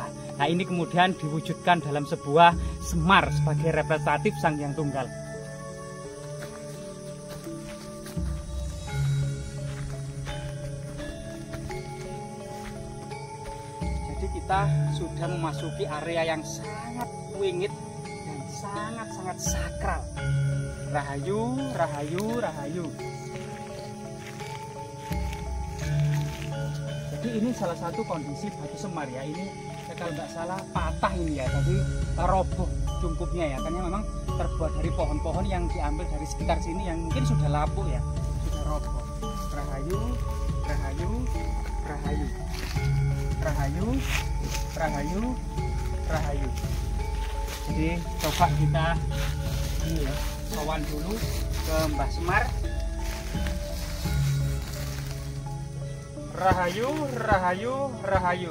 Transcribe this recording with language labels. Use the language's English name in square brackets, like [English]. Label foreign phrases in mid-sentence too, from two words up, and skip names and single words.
[Indonesian] Nah ini kemudian diwujudkan dalam sebuah Semar sebagai representatif Sang Hyang Tunggal. Jadi kita sudah memasuki area yang sangat wingit dan sangat-sangat sakral. Rahayu, rahayu, rahayu. Jadi ini salah satu kondisi batu Semar ya. Ini kalau nggak salah patah ini ya, jadi roboh cungkupnya ya, karena memang terbuat dari pohon-pohon yang diambil dari sekitar sini yang mungkin sudah lapuk ya, sudah roboh. Rahayu, rahayu, rahayu, rahayu, rahayu, rahayu. Jadi coba kita ini ya, sowan dulu ke Mbah Semar. Rahayu, rahayu, rahayu.